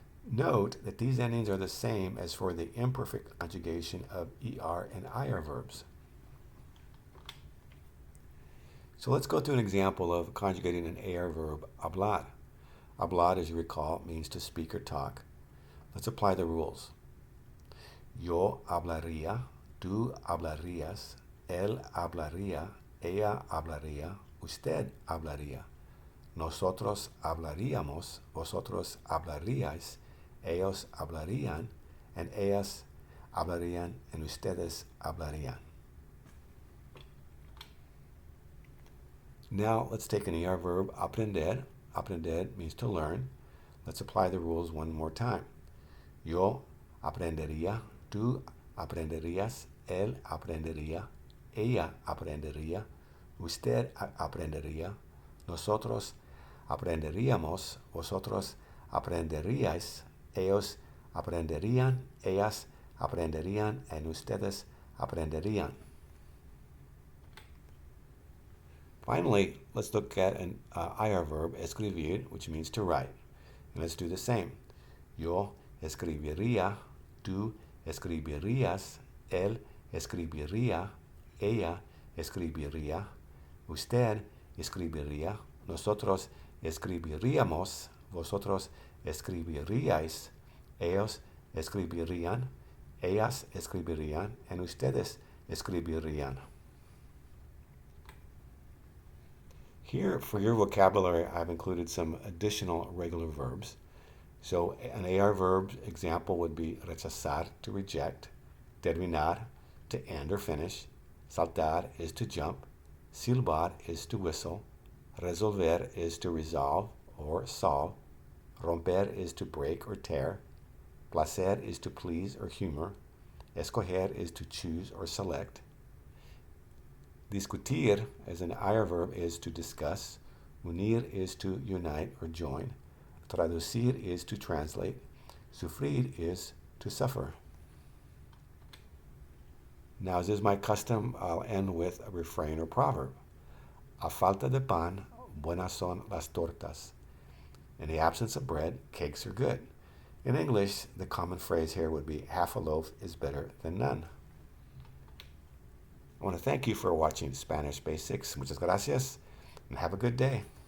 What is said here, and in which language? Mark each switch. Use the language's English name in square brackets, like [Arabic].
[English] Note that these endings are the same as for the imperfect conjugation of ER and IR verbs. So let's go to an example of conjugating an AR verb, hablar. Hablar, as you recall, means to speak or talk. Let's apply the rules. [Spanish] Yo hablaría, tú hablarías, él hablaría, ella hablaría, usted hablaría. Nosotros hablaríamos, vosotros hablaríais, ellos hablarían, and ellas hablarían, and ustedes hablarían. [English] Now let's take an ER verb, aprender. Aprender means to learn. Let's apply the rules one more time. [Spanish] Yo aprendería, tú aprenderías, él aprendería, ella aprendería, usted aprendería, nosotros aprenderíamos, vosotros aprenderíais, ellos aprenderían, ellas aprenderían, and ustedes aprenderían. [English] Finally, let's look at an IR verb, escribir, which means to write. And let's do the same. [Spanish] Yo escribiría, tú escribirías, él escribiría, ella escribiría, usted escribiría, nosotros escribiríamos, vosotros escribiríais, ellos escribirían, ellas escribirían, and ustedes escribirían. [English] Here, for your vocabulary, I've included some additional regular verbs. So an AR verb example would be rechazar, to reject, terminar, to end or finish, saltar is to jump, silbar is to whistle, resolver is to resolve or solve, romper is to break or tear, placer is to please or humor, escoger is to choose or select. Discutir, as an IR verb, is to discuss. Unir is to unite or join. Traducir is to translate. Sufrir is to suffer. Now, as is my custom, I'll end with a refrain or proverb. [Spanish] A falta de pan, buenas son las tortas. [English] In the absence of bread, cakes are good. In English, the common phrase here would be half a loaf is better than none. I want to thank you for watching Spanish Basics. [Spanish] Muchas gracias, [English] and have a good day.